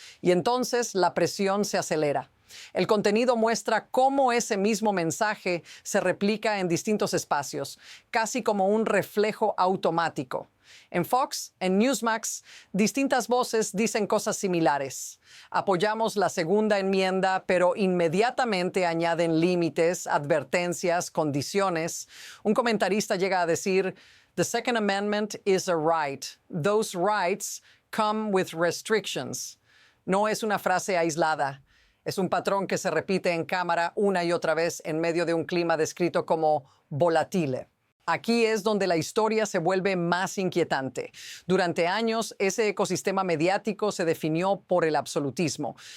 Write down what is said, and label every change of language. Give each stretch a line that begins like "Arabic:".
Spanish: Y entonces la presión se acelera. El contenido muestra cómo ese mismo mensaje se replica en distintos espacios, casi como un reflejo automático. En Fox, en Newsmax, distintas voces dicen cosas similares. Apoyamos la segunda enmienda, pero inmediatamente añaden límites, advertencias, condiciones. Un comentarista llega a decir:
English: "The Second Amendment is a right. Those rights come with restrictions".
Spanish: No es una frase aislada. Es un patrón que se repite en cámara una y otra vez en medio de un clima descrito como volatile. Aquí es donde la historia se vuelve más inquietante. Durante años, ese ecosistema mediático se definió por el absolutismo.